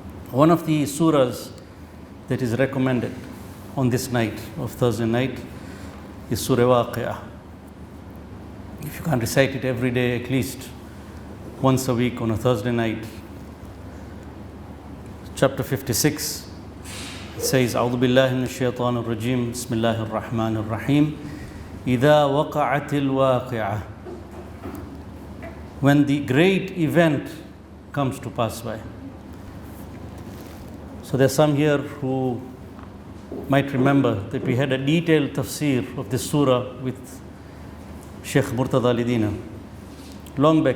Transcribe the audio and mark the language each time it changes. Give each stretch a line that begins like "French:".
English: One of the surahs that is recommended on this night of Thursday night is Surah Waqi'ah. If you can recite it every day, at least once a week on a Thursday night. Chapter 56,
Arabic: says, أعوذ بالله من الشيطان الرجيم بسم الله الرحمن الرحيم إذا وقعت الواقعة.
English: When the great event comes to pass by. So there's some here who might remember that we had a detailed tafsir of this surah with Sheikh Murtada Lidina long back.